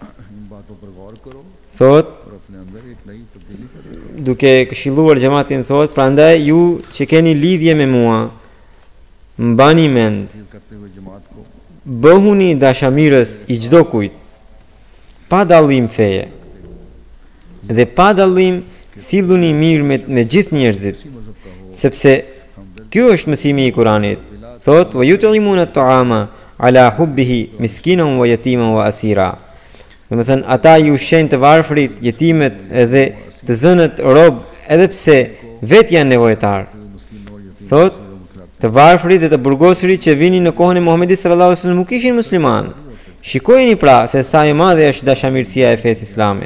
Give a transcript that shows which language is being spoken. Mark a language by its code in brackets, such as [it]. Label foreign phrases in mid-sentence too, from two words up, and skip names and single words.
[sq] Thot, duke këshilluar xhamatin, thot, prandaj ju që keni lidhje me mua, mbani mend, bëhuni dashamirës i çdo kujt, pa dallim feje, dhe pa dallim silluni mirë me gjithë njerëzit, sepse ky është mësimi i Kuranit. Thot, [ar] ويطعمون الطعام على حبه مسكينا ويتيما وأسيرا. [sq] Do të thënë, ata ju ushqejnë të varfrit, jetimet edhe të zënët rob, edhe pse vetë janë nevojtar. Thot, të varfrit dhe të burgosërit që vinin në kohën e Muhamedit [ar] صلى الله عليه وسلم [sq] nuk ishin musliman, Shikojeni pra se sa e madhe është dashamirësia e fesë islame.